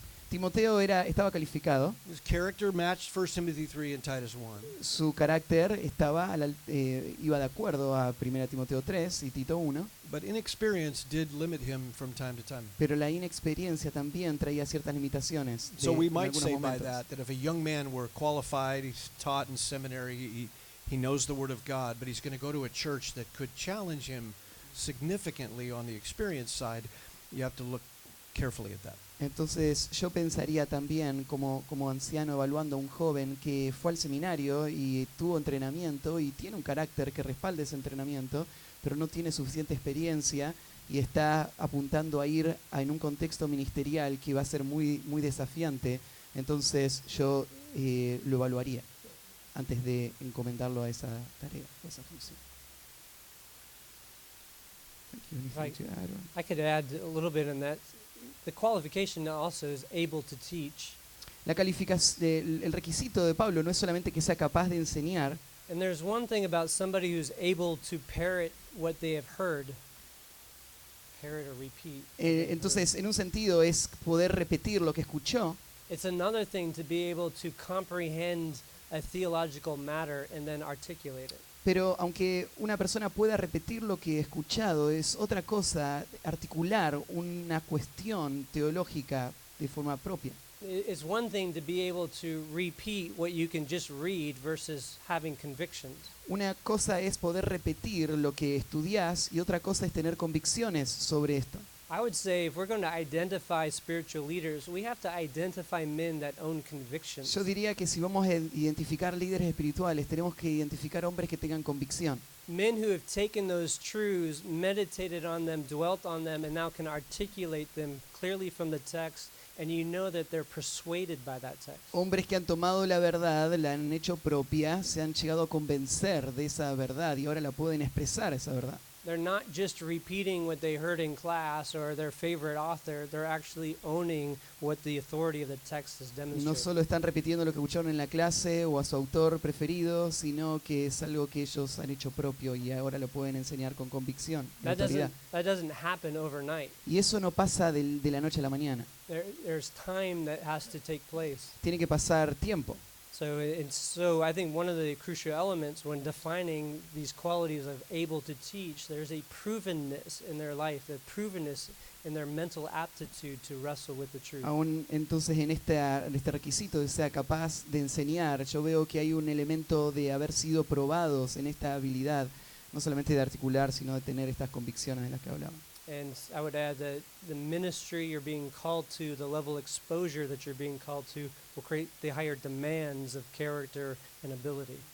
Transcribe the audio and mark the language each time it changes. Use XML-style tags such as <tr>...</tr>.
<es>Timoteo estaba calificado,</es> <en>His character matched 1 Timothy 3 and Titus 1.</en> <es>su carácter iba de acuerdo a 1 Timoteo 3 y Tito 1,</es> <en>But inexperience did limit him from time to time.</en> <es>pero la inexperiencia también traía ciertas limitaciones</es> <en>So we</en> <es>en</es> <en>might</en> <es>algunos</es> <en>say by</en> <es>momentos.</es> <en>that if a young man were qualified, he's taught in seminary, he knows the Word of God, but he's going to go to a church that could challenge him significantly on the experience side, you have to look carefully at that.</en> <es>Entonces yo pensaría también como anciano evaluando a un joven que fue al seminario y tuvo entrenamiento y tiene un carácter que respalde ese entrenamiento, pero no tiene suficiente experiencia y está apuntando a ir en un contexto ministerial que va a ser muy, muy desafiante. Entonces yo lo evaluaría antes de encomendarlo a esa tarea, a esa función.</es> <en>Thank you. Anything to add, or? I could add a little bit in that. The qualification also is able to teach.</en> <es>El requisito de Pablo no es solamente que sea capaz de enseñar.</es> <en>And there's one thing about somebody who's able to parrot what they have heard. Parrot or repeat.</en> <es>Entonces, en un sentido es poder repetir lo que escuchó.</es> <en>It's another thing to be able to comprehend a theological matter and then articulate it.</en> <es>Pero aunque una persona pueda repetir lo que ha escuchado, es otra cosa articular una cuestión teológica de forma propia.</es> <en>It's one thing to be able to repeat what you can just read versus having convictions.</en> <es>Una cosa es poder repetir lo que estudias y otra cosa es tener convicciones sobre esto.</es> <en>I would say if we're going to identify spiritual leaders, we have to identify men that own convictions.</en> <es>Yo diría que si vamos a identificar líderes espirituales, tenemos que identificar hombres que tengan convicción.</es> <en>Men who have taken those truths, meditated on them, dwelt on them, and now can articulate them clearly from the text, and you know that they're persuaded by that text.</en> <es>Hombres que han tomado la verdad, la han hecho propia, se han llegado a convencer de esa verdad y ahora la pueden expresar esa verdad.</es> <en>They're not just repeating what they heard in class or their favorite author, they're actually owning what the authority of the text is demonstrating.</en> <es>No solo están repitiendo lo que escucharon en la clase o a su autor preferido, sino que es algo que ellos han hecho propio y ahora lo pueden enseñar con convicción, con autoridad.</es> <en>That doesn't happen overnight.</en> <es>Y eso no pasa de la noche a la mañana.</es> <en>There's time that has to take place.</en> <es>Tiene que pasar tiempo.</es> <en>So I think one of the crucial elements when defining these qualities of able to teach, there's a provenness in their life, a provenness in their mental aptitude to wrestle with the truth.</en> <es>Aún entonces en este requisito de ser capaz de enseñar, yo veo que hay un elemento de haber sido probados en esta habilidad, no solamente de articular, sino de tener estas convicciones de las que hablamos.</es> <en>And I would add that the ministry you're being called to, the level of exposure that you're being called to, will create the higher demands of character and ability.</en>